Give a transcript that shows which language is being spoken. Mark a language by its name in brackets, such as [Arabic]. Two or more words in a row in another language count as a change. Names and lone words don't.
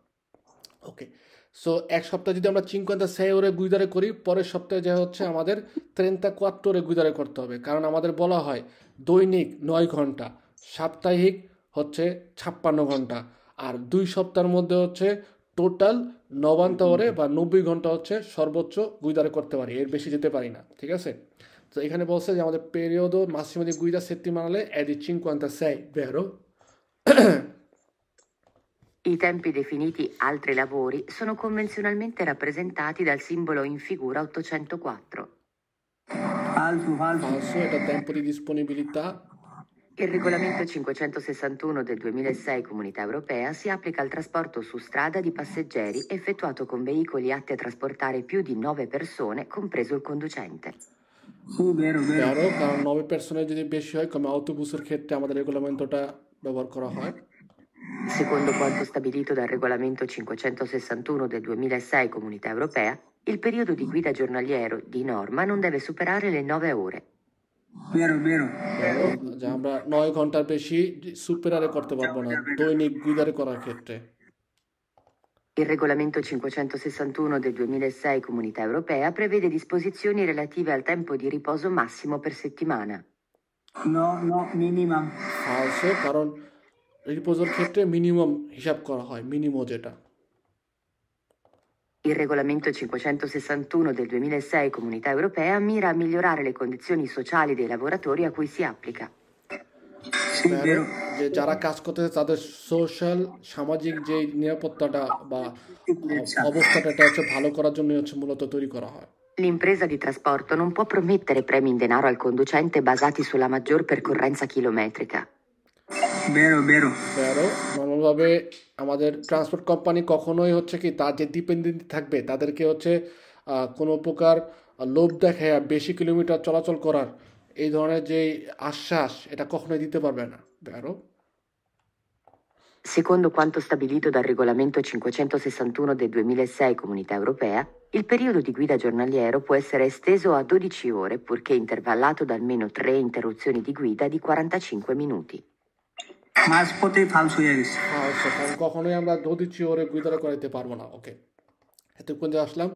[Bangla] ওকে, সো এক সপ্তাহে যদি আমরা 56 ore গুইদারে করি, পরের সপ্তাহে যা হচ্ছে আমাদের 34 ore গুইদারে করতে হবে, কারণ আমাদের বলা হয় দৈনিক 9 ঘন্টা, সাপ্তাহিক হচ্ছে 56 ঘন্টা, আর 2 সপ্তাহের মধ্যে হচ্ছে টোটাল 90 ore বা 90 ঘন্টা হচ্ছে সর্বোচ্চ গুইদারে করতে পারি, এর বেশি যেতে পারি না, ঠিক আছে। তো এখানে বলছে যে আমাদের [Italian] periodo massimo di guida settimanale è di 56, vero? I tempi definiti altri lavori sono convenzionalmente rappresentati dal simbolo in figura 804. Falso, এটা tempo di disponibilità. Il regolamento 561 del 2006 Comunità Europea si applica al trasporto su strada di passeggeri effettuato con veicoli atti a trasportare più di 9 persone, compreso il conducente. Vero, [Bangla] কারণ 9 পার্সনের যদি বেশি হয় [Italian] come autobusের [Bangla] ক্ষেত্রে আমাদের রেগুলামেন্টটা ব্যবহার করা হয়। [Italian] Secondo quanto stabilito dal regolamento 561 del 2006 Comunità Europea, il periodo di guida giornaliero di norma non deve superare le 9 ore. [Bangla] যে আমরা 9 ঘন্টার বেশি সুপিরিয়রে করতে পারবো না দৈনিক গুইদারে করার ক্ষেত্রে। [Italian] Il regolamento 561 del 2006 Comunità Europea prevede disposizioni relative al tempo di riposo massimo per settimana. No, minimum. [Bangla] Falso, কারণ রিপোজের ক্ষেত্রে মিনিমাম হিসাব করা হয়, মিনিমাম যেটা। [Italian] Il regolamento 561 del 2006 Comunità Europea mira a migliorare le condizioni sociali dei lavoratori a cui si applica. [Bangla] যে যারা কাজ করতেছে তাদের সোশ্যাল সামাজিক যে নিরাপত্তাটা বা অবস্থাটা এটা হচ্ছে ভালো করার জন্য হচ্ছে মূলত তৈরি করা হয়। [Italian] L'impresa di trasporto non può promettere premi in denaro al conducente basati sulla maggior percorrenza chilometrica. Vero. [Bangla] নর্মালভাবে আমাদের ট্রান্সপোর্ট কোম্পানি কখনোই হচ্ছে কি তার যে ডিপেন্ডেন্ট থাকবে তাদেরকে হচ্ছে কোনো প্রকার লোভ দেখায় বেশি কিলোমিটার চলাচল করার এই ধরনের যে আশ্বাস এটা কখনোই দিতে পারবে না। [Italian] Vero? Secondo quanto stabilito dal regolamento 561 del 2006 Comunità Europea, il periodo di guida giornaliero può essere esteso a 12 ore purché intervallato da almeno 3 interruzioni di guida di 45 minuti. [Bangla] মাঝপথে ফালসু হয়ে গেছে। কারণ কখনোই আমরা 12 ওরে গুইদারে করাইতে পারবো না। ওকে, এতক্ষণ যে আসলাম